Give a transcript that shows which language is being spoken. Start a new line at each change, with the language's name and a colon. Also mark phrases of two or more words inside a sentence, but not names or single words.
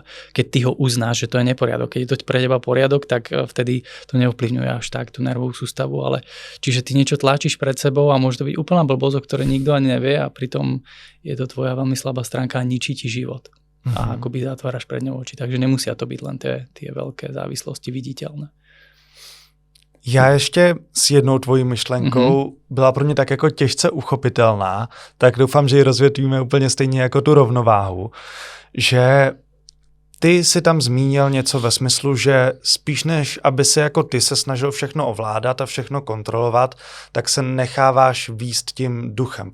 Slovak: Keď ty ho uznáš, že to je neporiadok, keď je to pre teba poriadok, tak vtedy to neovplyvňuje až tak tú nervovú sústavu, ale čiže ty niečo tlačíš pred sebou a môže to byť úplná blbosť, o ktorej nikto ani nevie a pritom je to tvoja veľmi slabá stránka a ničí ti život. A akoby zatváraš pred ňou oči, takže nemusia to byť len tie veľké závislosti viditeľné.
Czech: Já ještě s jednou tvojí myšlenkou byla pro mě tak jako těžce uchopitelná, tak doufám, že ji rozvětvíme úplně stejně jako tu rovnováhu, že ty si tam zmínil něco ve smyslu, že spíš než aby se jako ty se snažil všechno ovládat a všechno kontrolovat, tak se necháváš vést tím duchem.